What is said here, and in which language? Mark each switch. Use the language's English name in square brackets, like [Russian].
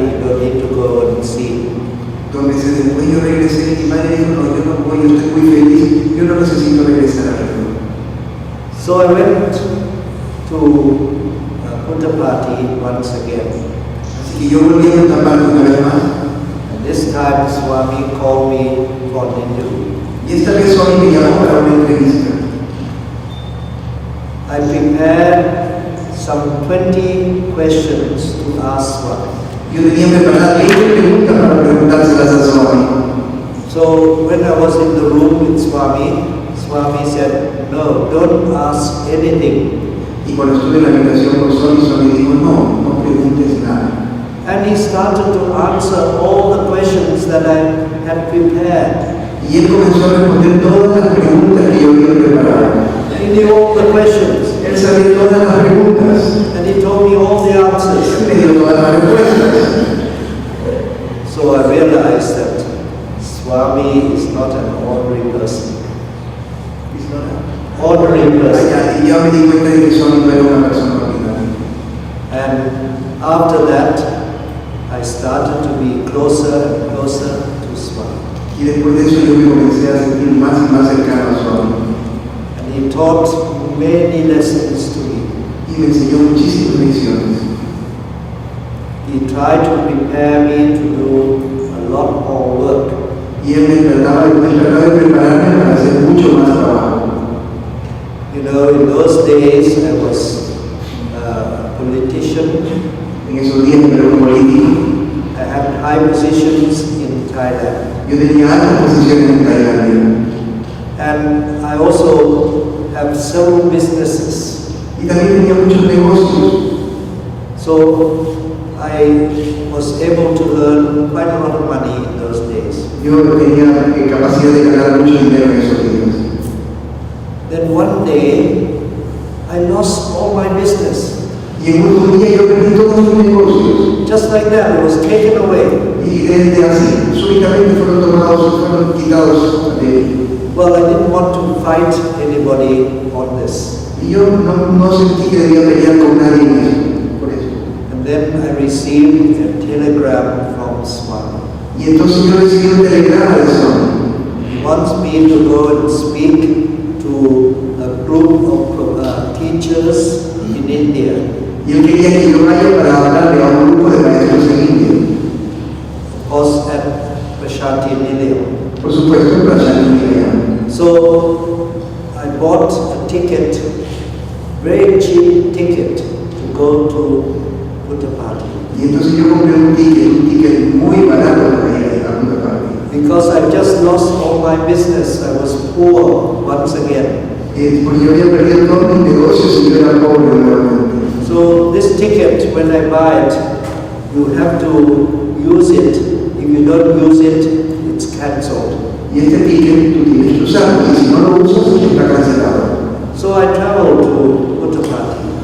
[English] I don't need to go and see. [Spanish] 2 meses después yo regresé y mi madre dijo, no, yo no voy, yo estoy muy feliz, yo no necesito regresar a verlo. [English] So I went to Buddha party once again. [Spanish] Así que yo volví a Buddha party una vez más. [English] And this time Swami called me for an interview. [Spanish] Y esta vez Swami me llamó para una entrevista. [English] I prepared some 20 questions to ask Swami. [Spanish] Yo tenía preparadas 20 preguntas para preguntárselas a Swami. [English] So when I was in the room with Swami, Swami said, no, don't ask anything. [Spanish] Y cuando estuve en la habitación con Swami, Swami dijo, no, no preguntes nada. [English] And he started to answer all the questions that I had prepared. [Spanish] Y él comenzó a responder todas las preguntas que yo había preparado. [English] He knew all the questions. [Spanish] Él sabía todas las preguntas. [English] And he told me all the answers. [Spanish] Él me dio todas las respuestas. [English] So I realized that Swami is not an ordinary person. He's not an ordinary person. [Spanish] Y yo me di cuenta de que Swami no era una persona ordinaria. [English] And after that, I started to be closer and closer to Swami. [Spanish] Y después de eso yo me comencé a sentir más y más cercano a Swami. [English] And he taught many lessons to me. [Spanish] Y me enseñó muchísimas lecciones. [English] He tried to prepare me to do a lot more work. [Spanish] Y él me trataba de prepararme para hacer mucho más trabajo. [English] You know, in those days I was a politician. [Spanish] En esos días yo era un político. [English] I had high positions in Thailand. [Spanish] Yo tenía altas posiciones en Tailandia. [English] And I also have several businesses. [Spanish] Y también tenía muchos negocios. [English] So I was able to earn quite a lot of money in those days. [Spanish] Yo tenía capacidad de ganar mucho dinero en esos días. [English] Then one day I lost all my business. [Spanish] Y en un día yo perdí todos mis negocios. [English] Just like that, it was taken away. [Spanish] Y desde así, súbitamente fueron quitados de mí. [English] Well, I didn't want to fight anybody on this. [Spanish] Y yo no sentí que debía pelear con nadie en eso, por eso. [English] And then I received a telegram from Swami. [Spanish] Y entonces yo recibí un telegrama de Swami. [English] He wants me to go and speak to a group of teachers in India. [Spanish] Y él quería que yo vaya para hablarle a un grupo de maestros en India. [English] Of course, at Prashanti Nilayam. [Spanish] Por supuesto, en Prashanti Nilayam. [English] So I bought a ticket, very cheap ticket, to go to Puttapati. [Spanish] Y entonces yo compré un ticket muy barato para ir a Puttapati. [English] Because I just lost all my business, I was poor once again. [Spanish] Porque yo había perdido todos mis negocios y yo era pobre nuevamente. [English] So this ticket, when I buy it, you have to use it. If you don't use it, it's cancelled. [Spanish] Y este ticket tú tienes que usarlo, y si no lo usas, está cancelado. [English] So I traveled to Puttapati.